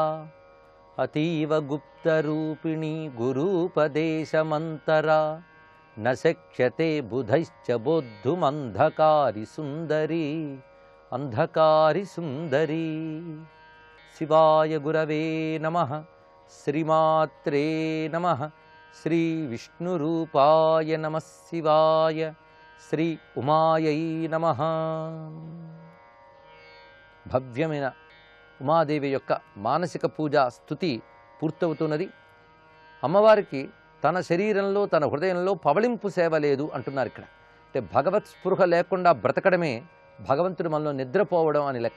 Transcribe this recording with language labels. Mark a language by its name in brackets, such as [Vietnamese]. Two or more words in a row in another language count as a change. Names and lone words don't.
[Sanskrit] अतीव गुप्तरूपिणी गुरूपदेशमन्तरा, न शक्यते बुधैश्च बोद्धुमन्धकारि सुन्दरी, अन्धकारि सुन्दरी। शिवाय गुरवे नमः, श्रीमात्रे नमः, श्री विष्णुरूपाय नमः शिवाय, श्री उमायै नमः। [Telugu] భవ్యమైన ఉమాదేవి యొక్క మానసిక పూజా స్తుతి పూర్తవుతున్నది. అమ్మవారికి తన శరీరంలో తన హృదయంలో పవళింపు సేవ లేదు అంటున్నారు ఇక్కడ. అంటే భగవత్ స్పృహ లేకుండా బ్రతకడమే భగవంతుడు మనలో నిద్రపోవడం అని లెక్క.